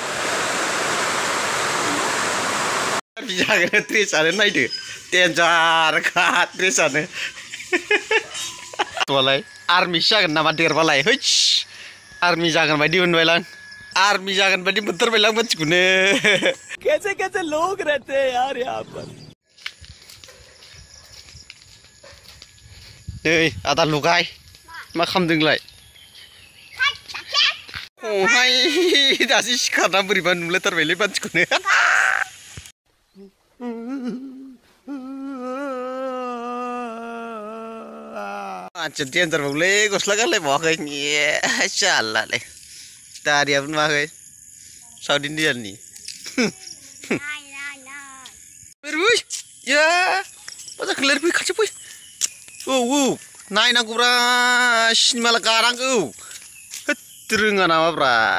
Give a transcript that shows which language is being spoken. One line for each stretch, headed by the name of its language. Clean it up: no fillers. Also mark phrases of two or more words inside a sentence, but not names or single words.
Bodo: जागोन ट्रेसानो नायदो डेन्जार खा ट्रेसानो तुलाय आर्मि जागोन नामा देरबालाय हैस आर्मि जागोन बायदि मोनबायलां आर्मी जागोन बायदि मोनथारबायलां मानसिखौनो
Hindi: कैसे कैसे लोग रहते हैं यार यहाँ पर
Bodo: नै आदा लुगाय मा खालामदोंलाय ओहाय दासो सिखारना बोरैबा नुलायथारबायलै मानसिखौनो मानसिया डेन्जार बावलै गस्ला गानलायबावाखै सालालै दारियाबो नुवाखै साउथ इन्डियाननि फै या मा जाखो फै खाथि फै औ नायनांगौब्रा सिनेमा गानांगौ होद रोङा नामाब्रा